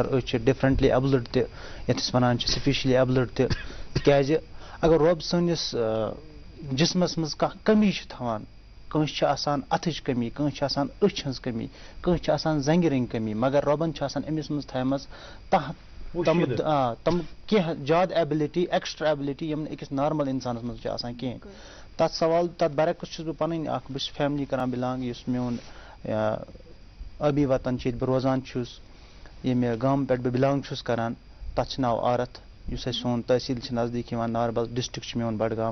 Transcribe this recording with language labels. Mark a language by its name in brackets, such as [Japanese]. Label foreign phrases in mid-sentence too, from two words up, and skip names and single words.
[Kashmiri] أسۍ چھِ [English] differently abled [Kashmiri] تہِ, یَتھ أسۍ وَنان چھِ [English] specially abled [Kashmiri] تہِ. تِکیٛازِ اگر رۄب سٲنِس جسمس منٛز کانٛہہ کمی چھِ تھاوان, کٲنٛسہِ چھِ آسان اَتھٕچ کمی, کٲنٛسہِ چھِ آسان أچھ ہٕنٛز کمی, کٲنٛسہِ چھِ آسان زنٛگہِ رٔنٛگۍ کمی, مگر رۄبن چھِ آسان أمِس منٛز تھایمژ تم کینٛہہ زیادٕ ایبلٹی, [English] extra ability [Kashmiri] یِم نہٕ أکِس نارمل اِنسانس منٛز چھِ آسان کینٛہہ. تتھ برعکس چھُس بہٕ پنٕنۍ اکھ, بہٕ چھُس فیملی کران بِلانگ, یُس میون ٲبی وطن چھُ, ییٚتہِ بہٕ روزان چھُس, ییٚمہِ گامہٕ پٮ۪ٹھ بہٕ بِلانگ چھُس کران, تتھ چھُ ناو آرتھ, یُس اَسہِ سون تحصیٖل چھِ نزدیٖک یِوان ناربل, ڈسٹرک چھُ میون بڈگام.